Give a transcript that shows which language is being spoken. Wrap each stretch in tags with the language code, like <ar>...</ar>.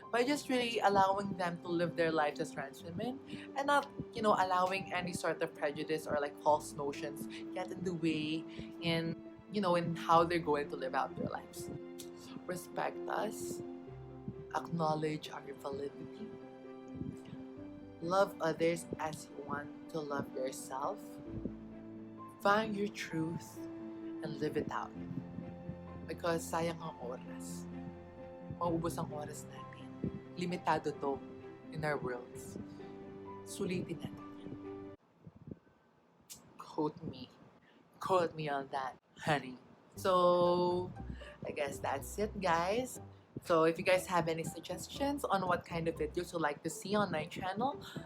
<en>By just really allowing them to live their lives as trans women and not, allowing any sort of prejudice or like false notions get in the way in how they're going to live out their lives. Respect us. Acknowledge our validity. Love others as you want to love yourself. Find your truth and live it out. Because</en> <tl>sayang ang oras. Maubos ang oras natin. Limitado to</tl> <en>in our worlds.</en> <tl>Sulitin natin yan.</tl> <en>Quote me. Quote me on that, honey. So, I guess that's it, guys. So if you guys have any suggestions on what kind of videos you'd like to see on my channel,</en>